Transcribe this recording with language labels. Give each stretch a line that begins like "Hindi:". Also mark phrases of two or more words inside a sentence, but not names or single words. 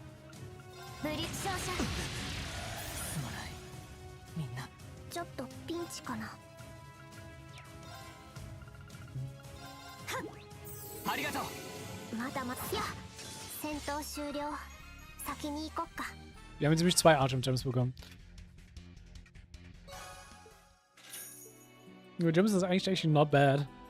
Japanese: ブリッジ照射すまないみんなちょっとピンチかなありがとうまだまだや戦闘終了先に行こっか
German: Wir haben jetzt nämlich 2 Artem-Gems bekommen. Nur Gems ist eigentlich
English: actually not bad.